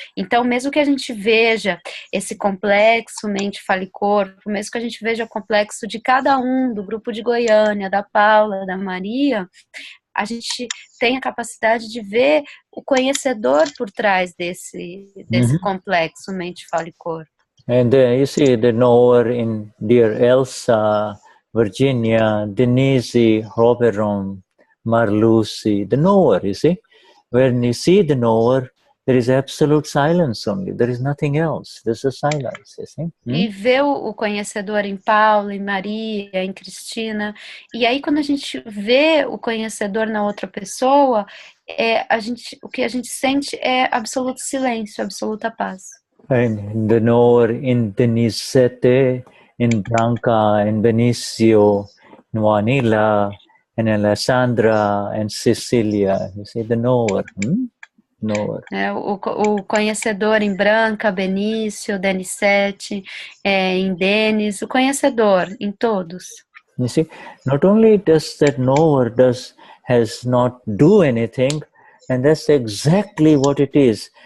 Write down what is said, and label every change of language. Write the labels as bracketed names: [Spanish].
[Portuguese] Então, mesmo que a gente veja esse complexo mente, fala e corpo, mesmo que a gente veja o complexo de cada um, do grupo de Goiânia, da Paula, da Maria, a gente tem a capacidade de ver o conhecedor por trás desse complexo mente, fala e corpo. [English] And you see the knower in dear Elsa, Virginia, Denize, Roberon, Marlucy, the knower, you see. When you see the knower, there is absolute silence only. There is nothing else. There's a silence, you see. [Portuguese] E ver o conhecedor em Paulo, em Maria, em Cristina. E aí, quando a gente vê o conhecedor na outra pessoa, o que a gente sente é absoluto silêncio, absoluta paz. [English] And the knower in Denize, in Branca, in Benicio, in Juanila, and Alessandra, and Cecilia. You see the knower. Knower. [Portuguese] O conhecedor em Branca, Benício, Denizete, em Denis, o conhecedor em todos. [English] You see, not only does that knower has not do anything, and that's exactly what it is.